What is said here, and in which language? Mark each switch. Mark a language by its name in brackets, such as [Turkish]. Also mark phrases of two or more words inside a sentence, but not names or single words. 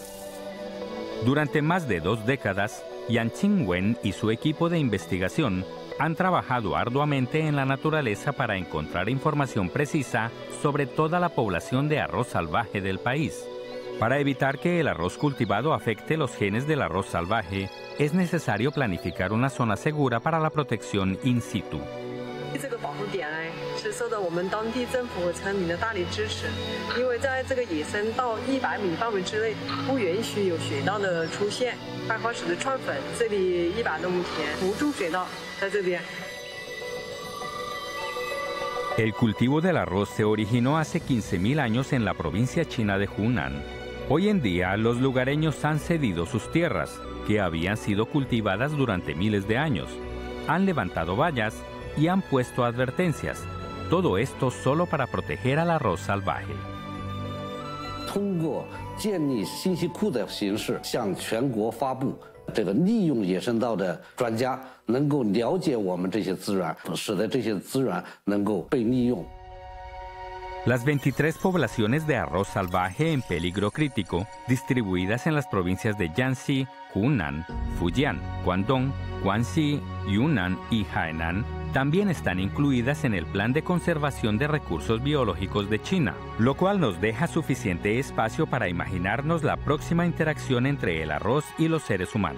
[Spanish] Durante más de 2 décadas, Yan Qingwen y su equipo de investigación han trabajado arduamente en la naturaleza para encontrar información precisa sobre toda la población de arroz salvaje del país. Para evitar que el arroz cultivado afecte los genes del arroz salvaje, es necesario planificar una zona segura para la protección in situ. [Chinese] 这个保护点呢，是受到我们当地政府和村民的大力支持，因为在这个野生到100米范围之内，不允许有水稻的出现。艾花石的串粉，这里100多亩田不种水稻，在这边。 [Spanish] El cultivo del arroz se originó hace 15.000 años en la provincia china de Hunan. Hoy en día, los lugareños han cedido sus tierras, que habían sido cultivadas durante miles de años. Han levantado vallas y han puesto advertencias. Todo esto solo para proteger al arroz salvaje. [Chinese] 通过建立信息库的形式，向全国发布。这个利用野生稻的专家能够了解我们这些资源，使得这些资源能够被利用。 [Spanish] Las 23 poblaciones de arroz salvaje en peligro crítico, distribuidas en las provincias de Jiangxi, Hunan, Fujian, Guangdong, Guangxi, Yunnan y Hainan, también están incluidas en el Plan de Conservación de Recursos Biológicos de China, lo cual nos deja suficiente espacio para imaginarnos la próxima interacción entre el arroz y los seres humanos.